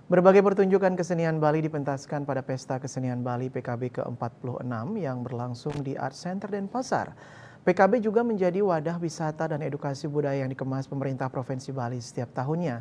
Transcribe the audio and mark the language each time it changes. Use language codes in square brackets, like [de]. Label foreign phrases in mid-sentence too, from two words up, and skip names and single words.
[id] Berbagai pertunjukan kesenian Bali dipentaskan pada Pesta Kesenian Bali PKB ke-46 yang berlangsung di Art Center Denpasar. PKB juga menjadi wadah wisata dan edukasi budaya yang dikemas pemerintah Provinsi Bali setiap tahunnya.